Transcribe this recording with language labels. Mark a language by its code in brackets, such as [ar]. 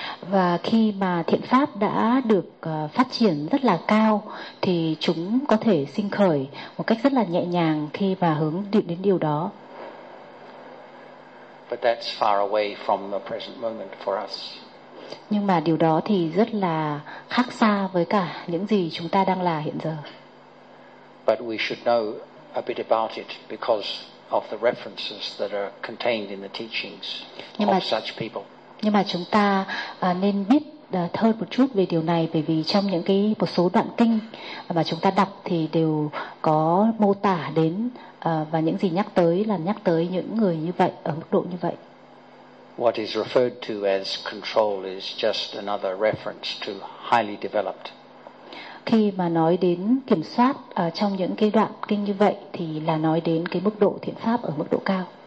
[vi] Và khi mà thiện pháp đã được phát triển rất là cao, thì chúng có thể sinh khởi một cách rất là nhẹ nhàng khi mà hướng đến điều đó. [en] But that's far away from the present moment for us. [vi] Nhưng mà điều đó thì rất là khác xa với cả những gì chúng ta đang là hiện giờ. [en] But we should know a bit about it because of the references that are contained in the teachings of such people. [vi] Nhưng mà chúng ta nên biết hơn một chút về điều này, bởi vì trong những cái một số đoạn kinh mà chúng ta đọc thì đều có mô tả đến và những gì nhắc tới là nhắc tới những người như vậy ở mức độ như vậy. [en] What is referred to as control is just another reference to highly developed. [vi] Khi mà nói đến kiểm soát trong những cái đoạn kinh như vậy thì là nói đến cái mức độ thiện pháp ở mức độ cao.